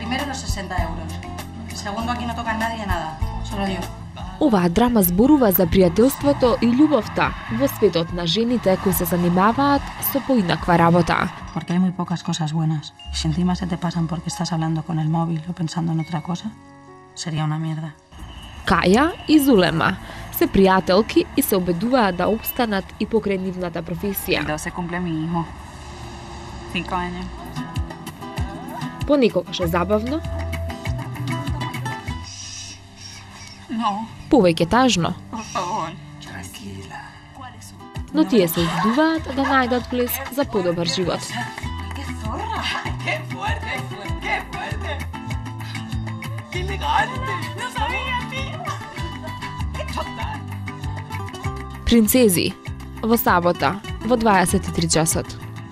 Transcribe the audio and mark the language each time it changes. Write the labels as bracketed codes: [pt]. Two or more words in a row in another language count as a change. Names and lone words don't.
[es] los 60 euros. Segundo, aquí no toca nadie nada, solo yo. [mk] Оваа драма зборува за пријателството и љубовта во светот на жените кои се занимаваат со поинаква работа. [es] Porque hay muy pocas cosas buenas. Y si encima se te pasan porque estás hablando con el móvil o pensando en otra cosa, sería una mierda. [mk] Каја и Зулема се пријателки и се обедуваат да опстанат и покрај нивната професија. [es] 12 cumple mi hijo. 5 años. [mk] Понекогаш е забавно, [es] No, [mk] повеќе тажно, [es] por favor. Tranquila. [mk] но тие се обидуваат да најдат блеск за подобар живот. [es] ¡Qué zorra! ¡Qué fuerte! ¡Qué fuerte! ¡Qué elegante! ¡No sabía, tío! ¡Qué total! [mk] Принцези во сабота во 23 часот.